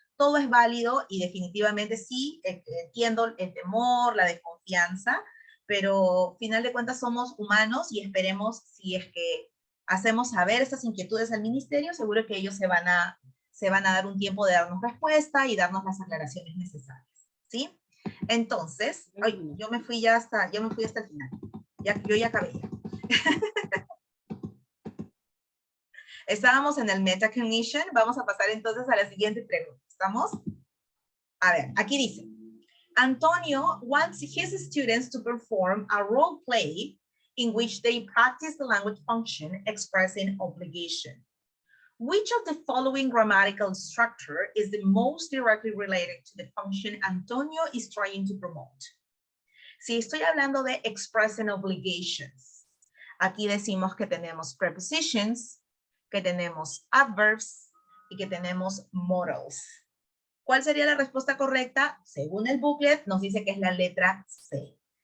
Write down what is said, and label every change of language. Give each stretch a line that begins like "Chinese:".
Spanish: Todo es válido y definitivamente sí, entiendo el temor, la desconfianza, pero final de cuentas somos humanos y esperemos, si es que hacemos saber estas inquietudes al ministerio, seguro que ellos se van a dar un tiempo de darnos respuesta y darnos las aclaraciones necesarias, ¿sí? Entonces, ay, yo me fui hasta el final. Yo ya acabé. Estábamos en el metacognition. Vamos a pasar entonces a la siguiente pregunta. ¿Estamos? A ver, aquí dice,
English: Antonio wants his students to perform a role play in which they practice the language function expressing obligation. Which of the following grammatical structure is the most directly related to the function Antonio is trying to promote?
Spanish: Si estoy hablando de expressing obligations, aquí decimos que tenemos prepositions, que tenemos adverbs y que tenemos modals. ¿Cuál sería la respuesta correcta? Según el booklet nos dice que es la letra C.